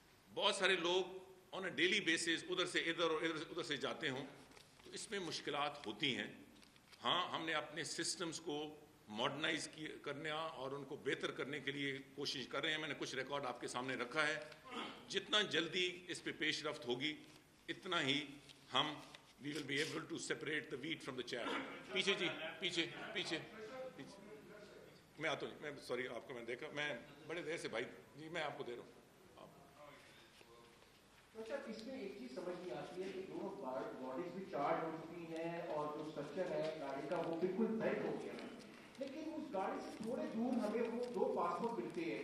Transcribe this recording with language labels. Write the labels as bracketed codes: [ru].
[ur] بہت سارے لوگ آن اے ڈیلی بیسس ادھر سے ادھر اور ادھر سے جاتے ہوں، تو اس میں مشکلات ہوتی ہیں. ہاں ہم نے اپنے سسٹمز کو ماڈرنائز کرنا اور ان کو بہتر کرنے کے لیے کوشش کر رہے ہیں. میں نے کچھ ریکارڈ آپ کے سامنے رکھا ہے. جتنا جلدی اس پہ پیش رفت ہوگی اتنا ہی ہم [en] We will be able to separate the wheat from the chief. [ur] پیچھے جی، پیچھے میں آتا ہوں. میں سوری آپ کو میں دیکھا، میں بڑے دیر سے بھائی جی میں آپ کو دے رہا ہوں. اچھا اس میں ایک چیز سمجھ نہیں آتی ہے کہ دونوں باڈیز بھی چارج ہو چکی ہیں اور جو اسٹرکچر ہے گاڑی کا وہ بالکل بیک ہو گیا ہے، لیکن اس گاڑی سے تھوڑے دور ہمیں وہ 2 پاسپورٹ ملتے ہیں.